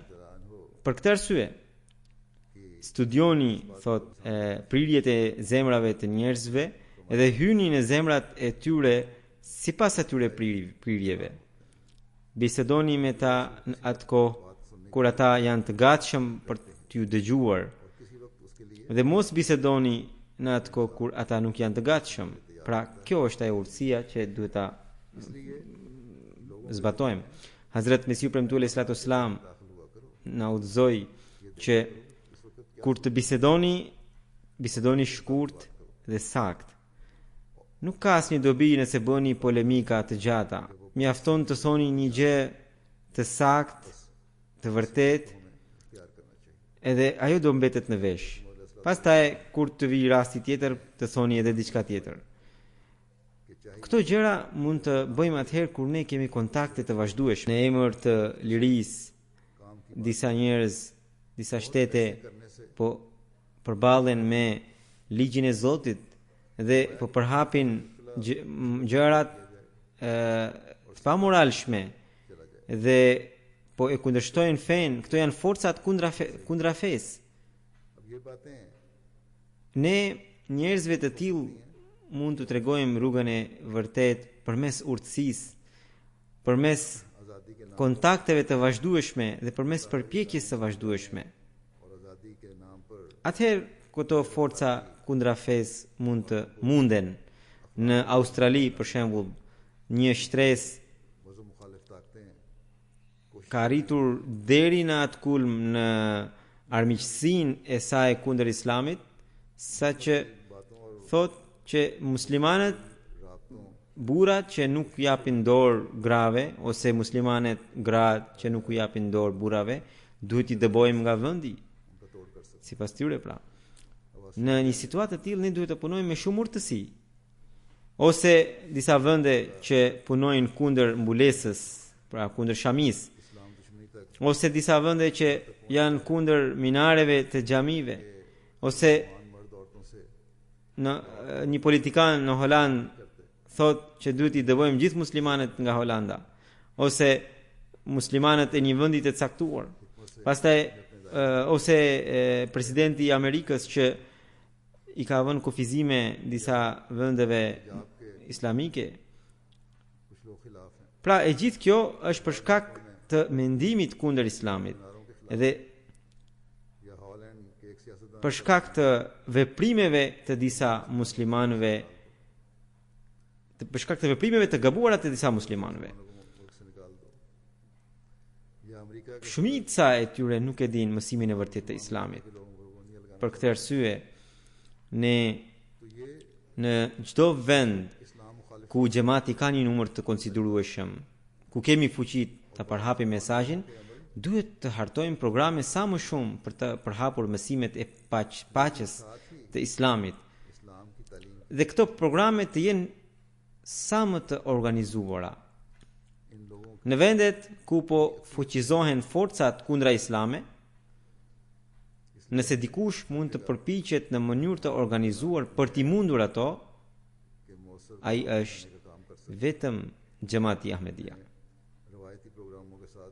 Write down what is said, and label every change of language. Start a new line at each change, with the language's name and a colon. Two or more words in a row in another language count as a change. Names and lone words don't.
Albanian: Për këtë arsye, studioni prirjet e zemrave të njerëzve dhe hyni në zemrat e tyre sipas atyre prirjeve. Bisedoni me ta në atë kohë kur ata janë të gatshëm për t'ju dëgjuar
Urdu: اور کسی وقت اس کے لیے
Albanian: dhe mos bisedoni në atë kohë kur ata nuk janë të gatshëm. Pra, kjo është ajo urtësia që duhet ta
Urdu: اس لیے
Albanian: zbatojmë. Hazrat Mesiu premtuar
Arabic: عليه الصلاة والسلام
Urdu: داخل ہوا کرو
Albanian: na udhëzoi që
Urdu: اس وقت
Albanian: kur të bisedoni shkurt dhe sakt. Nuk ka asnjë dobi nëse bëni polemika të gjata. Mjafton të thoni një gjë të sakt, të vërtet,
Urdu: اختیار کرنا چاہیے
Albanian: edhe ajo do mbetet në vesh. Pastaj kur të vi rasti tjetër, të thoni edhe diçka tjetër.
Urdu: کہ چاہے
Albanian: Këto gjëra mund të bëjmë atëherë kur ne kemi kontakte të vazhdueshme. Në emër të lirisë,
Urdu: کام کی
Albanian: disa njerëz, disa shtete
Urdu: کرنے سے
Albanian: po përballen me ligjin e Zotit dhe po përhapin gjërat të pamoralshme dhe po e kundërshtojnë fen. Këto janë forcat kundra fesë.
Urdu: اب یہ باتیں
Albanian: Ne njerëzve të tillë mund të tregojmë rrugën e vërtet përmes urtësisë, përmes
Urdu: آزادی کے نام
Albanian: kontakteve të vazhdueshme dhe përmes përpjekjes së vazhdueshme.
Urdu: اور آزادی کے نام پر
Albanian: Atëherë këto forca kundra fesë munden. Në Australi, për shembull, një shtresë
Urdu: وزو مخالف طاقتیں
Albanian: ka arritur deri në atë kulm në armiqësinë e saj kundër Islamit, saqë
Urdu: باتوں اور
Albanian: thot që muslimanët,
Urdu: رابطوں
Albanian: burrat që nuk japin dorë grave ose muslimanet gratë që nuk u japin dorë burrave, duhet i dëbojmë nga vendi,
Urdu: ان کا توڑ کر سکتے
Albanian: sipas tyre pra. Në një situatë të tillë ne duhet të punojmë me shumë urtësi. Ose disa vende që punojnë kundër mbulesës, pra kundër shamis,
Urdu: اسلام دشمنی تک
Albanian: ose disa vende që janë kundër minareve të xhamive, ose
Urdu: مان مرد عورتوں سے
Albanian: në një politikan në Holand thot që duhet i dëbojmë gjithë muslimanët nga Holanda, ose muslimanët e një vendi të caktuar. Pastaj ose presidenti i Amerikës që i ka vënë kufizime disa vendeve islamike.
Urdu: کچھ لوگ خلاف ہیں
Albanian: Pra e gjithë kjo është për shkak të mendimit kundër Islamit dhe
Urdu: یا ہالینڈ کے ایک سیاستدان
Albanian: për shkak të veprimeve të disa muslimanëve, për shkak të veprimeve të gabuara të disa muslimanëve.
Urdu: کو ملک سے نکال دو یا امریکہ کے
Albanian: Shumica e tyre nuk e dinë mësimin e vërtet të Islamit.
Urdu: لوگوں کو گولیاں لگانا
Albanian: Për këtë arsye, ne
Urdu: تو یہ
Albanian: në çdo vend
Urdu: اسلام مخالف
Albanian: ku xhamati ka një numër të konsiderueshëm, ku kemi fuqi ta përhapim mesazhin, duhet të hartojmë programe sa më shumë për të përhapur mësimet e paqes të Islamit.
Urdu: اسلام کی تعلیم
Albanian: Dhe këto programe të jenë sa më të organizuara.
Urdu: ان لوگوں
Albanian: Në vendet ku po fuqizohen forcat kundra islame, nëse dikush mund të përpiqet në mënyrë të organizuar për t'i mundur ato,
Urdu: کے موثر
Albanian: ai është
Urdu: کا کام کر سکتے
Albanian: vetëm Xhamati Ahmedia.
Urdu: ہیں روایتی پروگراموں کے ساتھ